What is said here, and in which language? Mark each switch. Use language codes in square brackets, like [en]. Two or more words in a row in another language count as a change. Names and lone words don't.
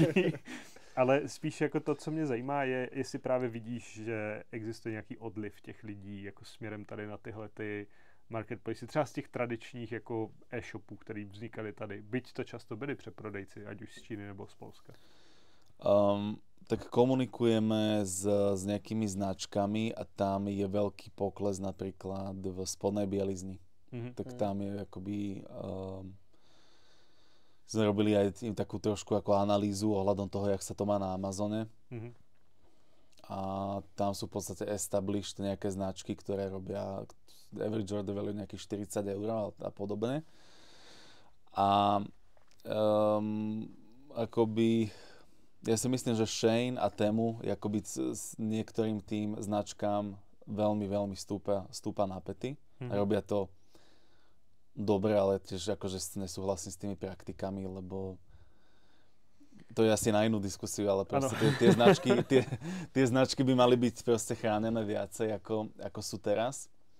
[cs] Ale spíš jako to, co mě zajímá, je, jestli právě vidíš, že existuje nějaký odliv těch lidí jako směrem tady na tyhle ty marketplace, třeba z těch tradičních jako e-shopů, které vznikaly tady, byť to často byli přeprodejci, ať už z Číny nebo z Polska. [sk] Tak komunikujeme s nejakými značkami a tam je veľký pokles napríklad v spodnej bielizni. Tak tam je akoby sme robili aj im takú trošku ako analýzu ohľadom toho, jak sa to má na Amazone. Mhm. A tam sú v podstate established nejaké značky, ktoré robia [en] average order value [sk] nejakých 40 eur a podobne. A akoby ja si myslím, že Shein a Temu akoby s niektorým tým značkám veľmi, veľmi stúpa na päty. A robia to dobre, ale tiež akože nesúhlasím s tými praktikami, lebo to je asi na inú diskusiu, ale proste tie značky by mali byť proste chránené viacej, ako sú teraz.